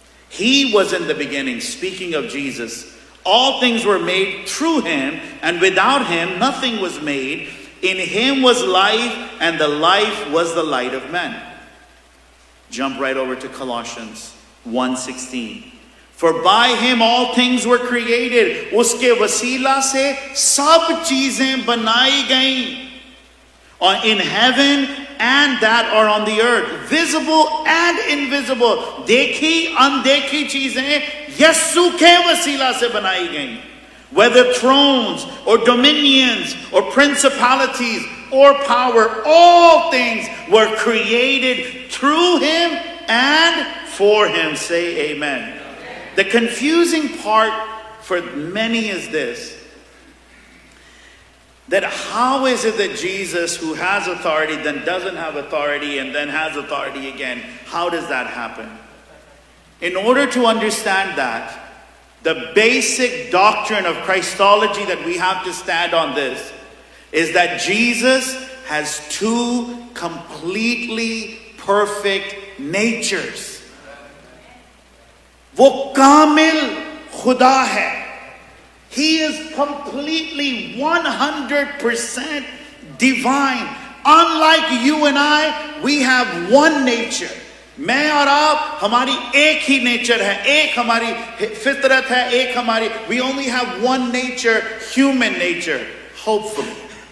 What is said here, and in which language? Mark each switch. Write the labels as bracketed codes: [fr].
[en] He was in the beginning, speaking of Jesus. All things were made through him, and without him nothing was made. In him was life, and the life was the light of men. Jump right over to Colossians 1:16. For by him all things were created. [hi] उसके वसीला से सब चीजें बनाई गईं. [en] In heaven and that are on the earth, visible and invisible. [hi] देखी अनदेखी चीजें यीशु के वसीला से बनाई गईं. [en] Whether thrones or dominions or principalities or power, all things were created through him and for him. Say amen. The confusing part for many is this: that how is it that Jesus, who has authority, then doesn't have authority, and then has authority again? How does that happen? In order to understand that, the basic doctrine of Christology that we have to stand on this is that Jesus has two completely perfect natures. [hi] वो कामिल खुदा है. [en] He is completely 100% divine. Unlike you and I, we have one nature. [hi] मैं और आप, हमारी एक ही nature है, एक हमारी फितरत है, एक हमारी, [en] we only have one nature, human nature, hopefully.